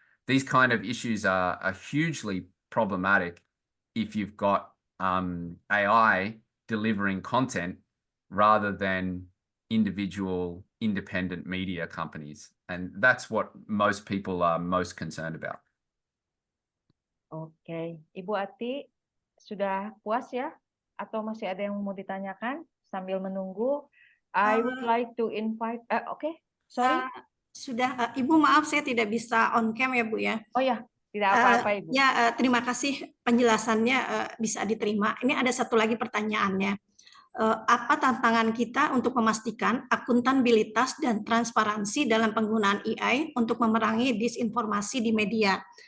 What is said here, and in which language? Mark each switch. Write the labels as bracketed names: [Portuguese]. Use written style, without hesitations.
[English] These kind of issues are hugely problematic if you've got AI delivering content rather than individual independent media companies. And that's what most people are most concerned about. [Indonesian] Oke, Ibu Atie, sudah puas ya? Atau masih ada yang mau ditanyakan sambil menunggu? [English] I would like to invite, sorry. [Indonesian] Sudah, Ibu maaf saya tidak bisa on cam ya Bu ya. Oh ya, tidak apa-apa Ibu. Ya, terima kasih penjelasannya bisa diterima. Ini ada satu lagi pertanyaannya. Apa tantangan kita untuk memastikan akuntabilitas dan transparansi dalam penggunaan AI untuk memerangi disinformasi di media?